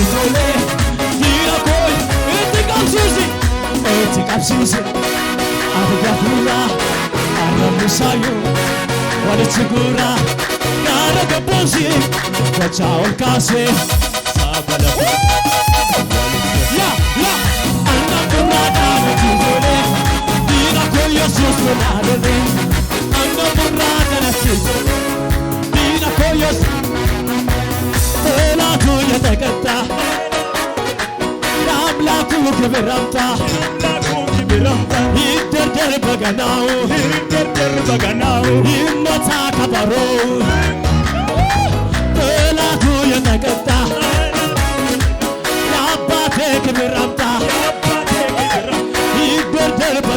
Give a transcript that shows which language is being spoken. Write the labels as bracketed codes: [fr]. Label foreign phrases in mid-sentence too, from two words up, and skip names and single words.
[om] tole diina koo itti qabsiisi abidda fuura arrabni shayyuu walitti guura gaara gabbuusi jecha ol kaasi saba lafarraa annan burraa dhaalatti tole diina koo Yesuus fulaalone annan burraa dhaalatti tole diina koo Yesuus [am] ጠላቱ የተቀጣ ለአምላኩ ክብር አምጣ ይደርደር በገናው ይመታ ከበሮው ጠላቱ የተቀጣ ለአባቴ ክብር አምጣ ይደርደር